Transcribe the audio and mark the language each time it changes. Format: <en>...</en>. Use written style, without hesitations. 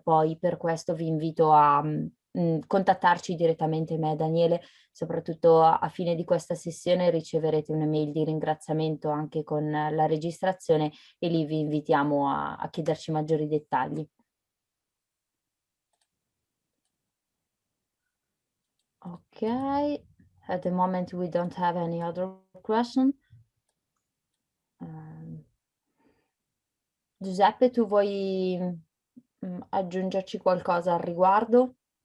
<it>Poi per questo vi invito a contattarci direttamente me e Daniele. Soprattutto a fine di questa sessione riceverete un'email di ringraziamento anche con la registrazione, e lì vi invitiamo a chiederci maggiori dettagli.</it> <en>Ok, at the moment we don't have any other question.</en> <it>Giuseppe, tu vuoi aggiungerci qualcosa al riguardo?</it>